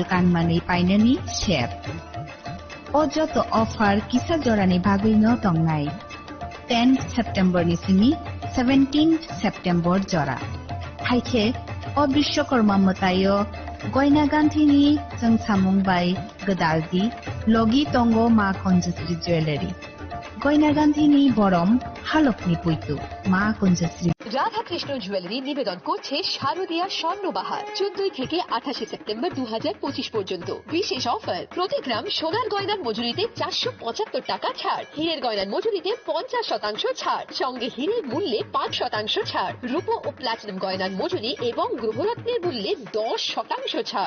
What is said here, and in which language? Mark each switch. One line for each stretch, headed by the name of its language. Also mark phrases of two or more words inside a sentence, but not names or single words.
Bodo: कानमानै पाइननि शेप अजत अफार किसा जरानि भागैनो तंगनाय 10 सेप्टेम्बर निसिनि 17 सेप्टेम्बर जरा हाइखे अ विश्वकर्मा मतायो गयना गान्थिनि जों सामुंबाय गदालदि लगी तंगो मा कुंजश्री ज्वेलरी गयना गान्थिनि बरम हालकनि पुइतु मा कुंजश्री।
Bangla: রাধা কৃষ্ণ জুয়েলারি নিবেদন করছে শারদীয়া স্বর্ণবাহার 14 থেকে 28 সেপ্টেম্বর 2025 পর্যন্ত বিশেষ অফার। প্রতি গ্রাম সোনার গয়নার মজুরিতে 475 টাকা ছাড়, হীরের গয়নার মজুরিতে 50% ছাড়, সঙ্গে হীরের মূল্যে 5% ছাড়, রূপো ও প্লাটিনাম গয়নার মজুরি এবং গ্রহরত্নের মূল্যে 10% ছাড়।